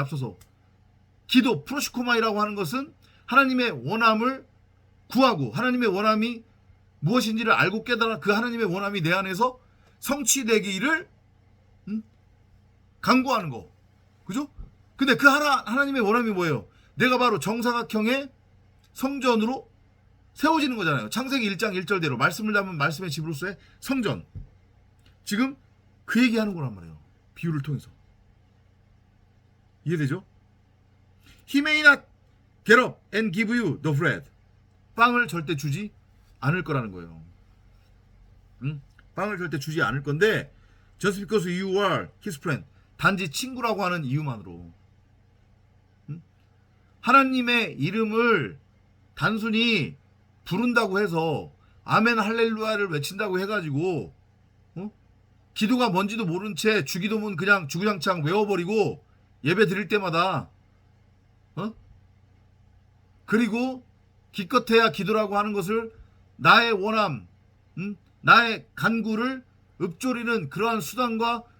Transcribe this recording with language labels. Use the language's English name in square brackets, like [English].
[Korean] 앞서서 기도 프로시코마이라고 하는 것은 하나님의 원함을 구하고 하나님의 원함이 무엇인지를 알고 깨달아 그 하나님의 원함이 내 안에서 성취되기를 간구하는 거. 그죠? 근데 그 하나님의 원함이 뭐예요? 내가 바로 정사각형의 성전으로 세워지는 거잖아요. 창세기 1장 1절대로 말씀을 담은 말씀의 집으로서의 성전. 지금 그 얘기하는 거란 말이에요. 비유를 통해서. 이해되죠? [English] He may not get up and give you the bread. [Korean] 빵을 절대 주지 않을 거라는 거예요. 빵을 절대 주지 않을 건데 [English] just because you are his friend. [Korean] 단지 친구라고 하는 이유만으로. 하나님의 이름을 단순히 부른다고 해서 아멘 할렐루야를 외친다고 해가지고 기도가 뭔지도 모른 채 주기도문 그냥 주구장창 외워버리고 예배 드릴 때마다 그리고 기껏해야 기도라고 하는 것을 나의 원함 나의 간구를 읊조리는 그러한 수단과